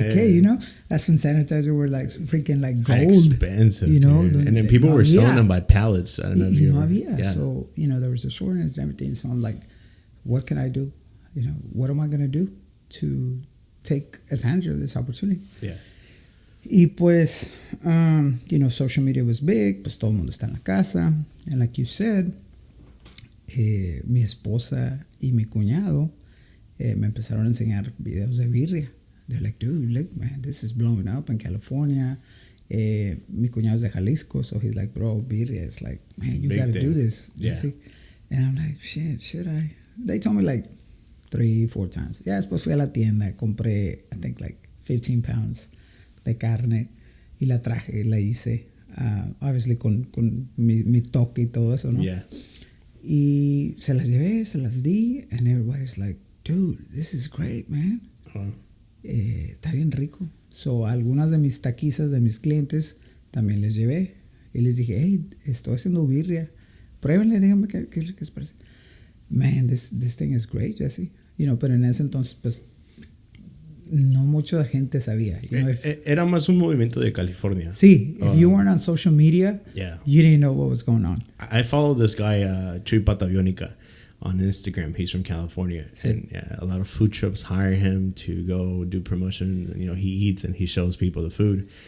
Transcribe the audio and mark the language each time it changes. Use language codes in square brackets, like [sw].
[en] Okay, you know, that's when sanitizer were like freaking like gold, expensive, you know. And then people were selling them by pallets. I don't know if you ever. Yeah. So you know, there was a shortage and everything. So I'm like, what can I do? You know, what am I gonna do to take advantage of this opportunity? Yeah. [es] Y pues, [en] you know, social media was big. [es] Pues todo el mundo está en la casa, [en] and like you said, [es] mi esposa y mi cuñado. Me empezaron a enseñar videos de birria. [en] They're like, dude, look, man, this is blowing up in California. [es] Mi cuñado es de Jalisco, [en] so he's like, bro, birria is like, man, you got to do this. Yeah. And I'm like, shit, should I? They told me like 3-4 times. [es] Yeah, después fui a la tienda, compré, [en] I think like 15 pounds [es] de carne y la traje y la hice. [en] Obviously [es] con mi toque y todo eso, ¿no? [en] Yeah. [es] Y se las llevé, se las di, [en] and everybody's like, dude, this is great, man. [es] Está bien rico. So, algunas de mis taquizas de mis clientes también les llevé. Y les dije, hey, estoy haciendo birria. Pruébenle, díganme qué les parece. [en] Man, this thing is great, Jesse. You know, [es] pero en ese entonces, pues, no mucha gente sabía. [en] You know, [es] Era más un movimiento de California. Sí, [en] if you weren't on social media, you didn't know what was going on. I follow this guy, Chuy Patavionica, on Instagram. He's from California. [es] Sí. [en] And a lot of food trucks hire him to go do promotion. You know, he eats and he shows people the food.